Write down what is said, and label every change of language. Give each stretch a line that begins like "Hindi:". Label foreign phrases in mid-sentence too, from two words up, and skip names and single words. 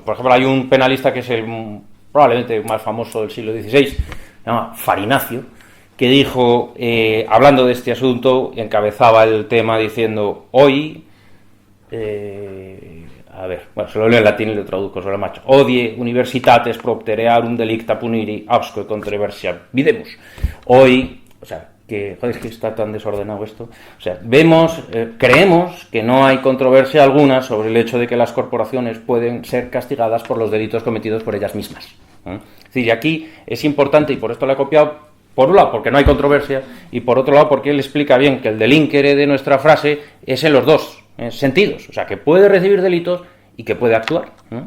Spanish: Por ejemplo, hay un penalista que es probablemente más famoso del siglo XVI, se llama Farinacio, que dijo, hablando de este asunto, encabezaba el tema diciendo, hoy... se lo leo en latín y lo traduzco sobre el macho.
Latin: Odie universitates propterearum delicta puniri absque controversia videmus.
Spanish: Hoy, o sea, que joder, es que está tan desordenado esto. O sea, creemos que no hay controversia alguna sobre el hecho de que las corporaciones pueden ser castigadas por los delitos cometidos por ellas mismas. Es decir, y aquí es importante, y por esto lo he copiado, por un lado porque no hay controversia, y por otro lado porque él explica bien que el delinquere de nuestra frase es en los dos sentidos, o sea, que puede recibir delitos y que puede actuar, ¿no?